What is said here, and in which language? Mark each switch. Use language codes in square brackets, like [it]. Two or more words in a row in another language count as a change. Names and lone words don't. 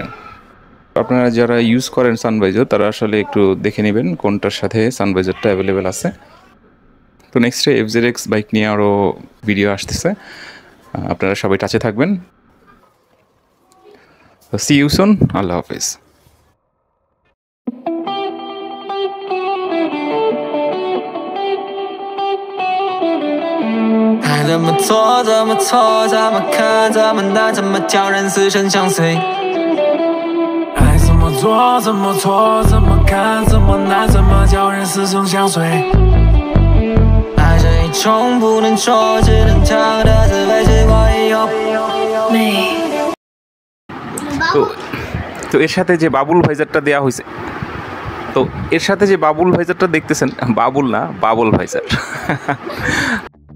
[bn] আপনারা যারা ইউজ করেন সানভাইজার, তারা আসলে একটু দেখে নেবেন কোনটার সাথে সানভাইজারটা অ্যাভেলেবেল আছে। তো নেক্সটে FZX বাইক নিয়ে আরও ভিডিও আসতেছে, আপনারা সবাই টাচে থাকবেন। [en] see you soon, [bn] আল্লাহ হাফেজ। [zh] 爱怎么做怎么错，怎么看怎么难，怎么叫人死生相随。爱怎么做怎么错，怎么看怎么难，怎么叫人死生相随。爱是一种不能说只能尝的滋味，时光以后。 [bn] তো এর সাথে যে বাবুল ভাইজারটা দেওয়া হয়েছে, তো এর সাথে যে বাবুল ভাইজারটা দেখতেছেন, বাবুল না বাবুল ভাইজার,